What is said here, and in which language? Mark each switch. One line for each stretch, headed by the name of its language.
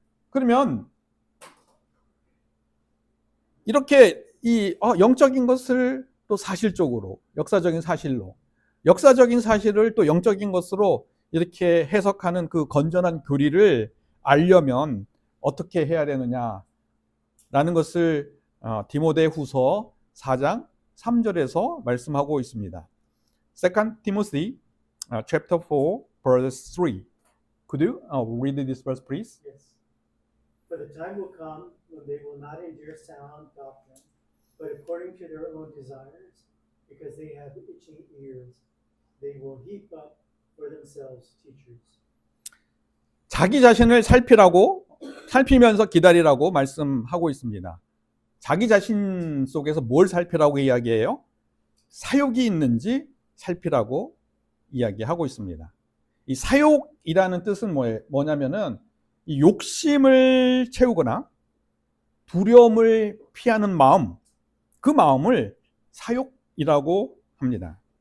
Korean: 그러면 이렇게 이 영적인 것을 또 사실적으로 역사적인 사실로 역사적인 사실을 또 영적인 것으로 이렇게 해석하는 그 건전한 교리를 알려면 어떻게 해야 되느냐라는 것을 디모데후서 4장 3절에서 말씀하고 있습니다.
English: 2 Timothy chapter 4 verse 3. Could you read this verse please? Yes. For the time will come when they will not endure sound doctrine, but according to their own desires, because they have itching ears, they will heap up for themselves teachers.
Korean: 자기 자신을 살피면서 기다리라고 말씀하고 있습니다. 자기 자신 속에서 뭘 살피라고 이야기해요? 사욕이 있는지 살피라고 이야기하고 있습니다. 이 사욕이라는 뜻은 뭐냐면은 이 욕심을 채우거나 두려움을 피하는 마음, 그 마음을 사욕이라고 합니다.